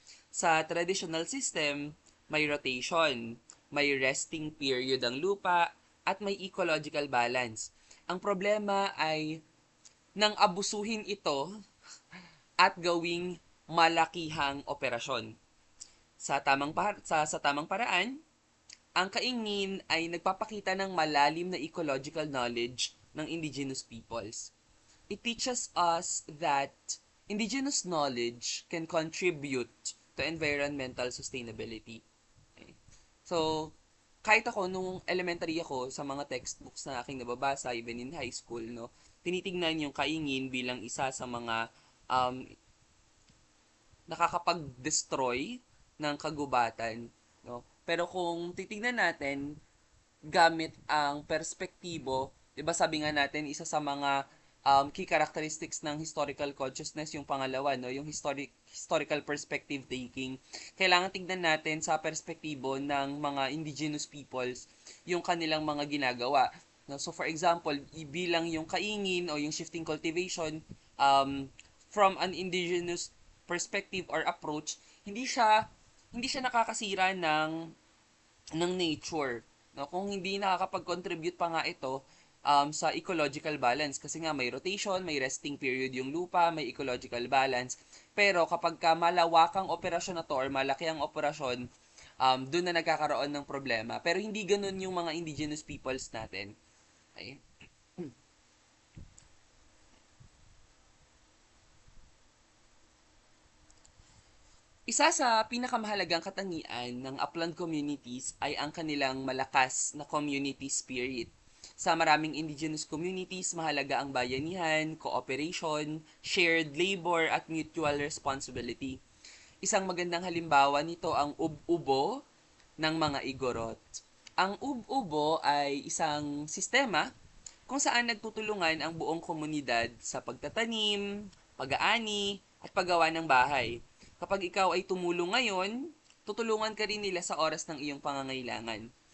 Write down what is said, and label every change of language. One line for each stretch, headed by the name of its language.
Filipino: Sa traditional system, may rotation, may resting period ang lupa, at may ecological balance. Ang problema ay nang abusuhin ito at gawing malakihang operasyon. Sa tamang paraan, ang kaingin ay nagpapakita ng malalim na ecological knowledge ng indigenous peoples.
English: It teaches us that indigenous knowledge can contribute to environmental sustainability. Okay.
Filipino: So, kahit ako, nung elementary ako, sa mga textbooks na aking nababasa, even in high school, no, tinitingnan yung kaingin bilang isa sa mga nakakapag-destroy ng kagubatan. No? Pero kung titingnan natin, gamit ang perspektibo, di ba sabi nga natin, isa sa mga key characteristics ng historical consciousness, yung pangalawa, no? Yung historical perspective taking. Kailangan tingnan natin sa perspektibo ng mga indigenous peoples yung kanilang mga ginagawa. No? So for example, bilang yung kaingin o yung shifting cultivation, from an indigenous perspective or approach, hindi siya nakakasira ng nature. No? Kung hindi nakakapag-contribute pa nga ito sa ecological balance, kasi nga may rotation, may resting period yung lupa, may ecological balance. Pero kapag ka malawakang operasyon na to or malaki ang operasyon, doon na nagkakaroon ng problema. Pero hindi ganun yung mga indigenous peoples natin. Okay? Isa sa pinakamahalagang katangian ng upland communities ay ang kanilang malakas na community spirit. Sa maraming indigenous communities, mahalaga ang bayanihan, cooperation, shared labor, at mutual responsibility. Isang magandang halimbawa nito ang ub-ubo ng mga Igorot. Ang ub-ubo ay isang sistema kung saan nagtutulungan ang buong komunidad sa pagtatanim, pag-aani, at paggawa ng bahay. Kapag ikaw ay tumulong ngayon, tutulungan ka rin nila sa oras ng iyong pangangailangan.